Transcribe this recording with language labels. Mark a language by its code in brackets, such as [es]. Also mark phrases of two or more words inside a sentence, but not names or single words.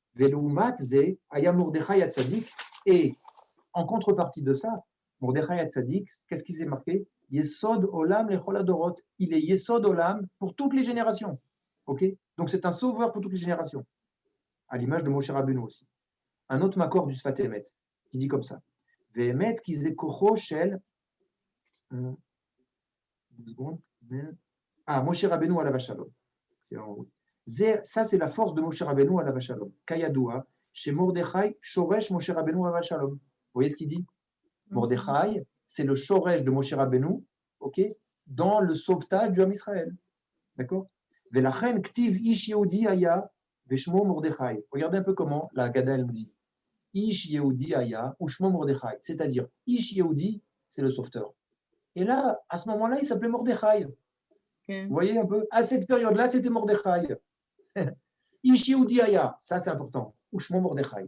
[fr] Et en contrepartie de ça, [he] מרדכי הצדיק, [fr] qu'est-ce qui s'est marqué? [he] יסוד עולם לכל הדורות. [fr] Il est [he] יסוד עולם [fr] pour toutes les générations. Okay? Donc c'est un sauveur pour toutes les générations. À l'image de Moshe Rabbeinu aussi. Un autre makor du Sfat Emet, qui dit comme ça. [he] ואמת כי זה כוחו של. משה רבינו עליו השלום. [fr] Ça, c'est la force de Moshe Rabbeinu [he] עליו השלום. כידוע, chez מרדכי, שורש משה רבינו עליו השלום. [fr] Vous voyez ce qu'il dit? Mordechai, c'est le shoresh de Moshe Rabbeinu, ok, dans le sauvetage du [he] עם ישראל. [fr] D'accord? [he] ולכן כתיב איש יהודי היה ושמו מרדכי. [fr] Regardez un peu comment la Haggadah nous dit. [he] איש יהודי היה ושמו מרדכי. [fr] C'est-à-dire, [he] איש יהודי, [fr] c'est le sauveteur. Et là, à ce moment-là, il s'appelait Mordechai. Okay. Vous voyez un peu? À cette période-là, c'était Mordechai. [he] איש יהודי היה, [fr] ça c'est important. [he] ושמו מרדכי.